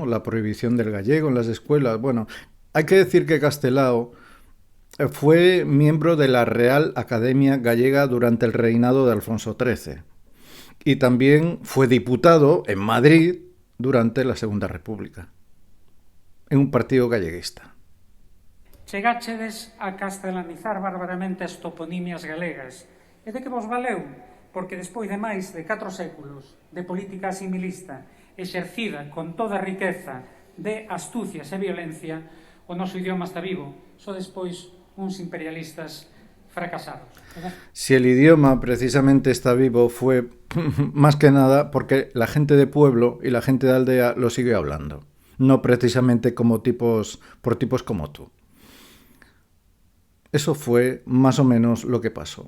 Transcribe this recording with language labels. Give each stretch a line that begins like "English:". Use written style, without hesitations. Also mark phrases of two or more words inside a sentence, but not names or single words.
Spanish: La prohibición del gallego en las escuelas. Bueno, hay que decir que Castelao fue miembro de la Real Academia Gallega durante el reinado de Alfonso XIII y también fue diputado en Madrid durante la Segunda República, en un partido galleguista.
Galician: Chegáchedes a castelanizar barbaramente as toponimias galegas. E de que vos valeu? Porque despois de máis de 4 séculos de política asimilista exercida con toda a riqueza de astucias e violencia, o noso idioma está vivo, só despois uns imperialistas fracasados.
Spanish: ¿Verdad? Si el idioma precisamente está vivo fue más que nada porque la gente de pueblo y la gente de aldea lo sigue hablando, no precisamente como por tipos como tú. Eso fue más o menos lo que pasó.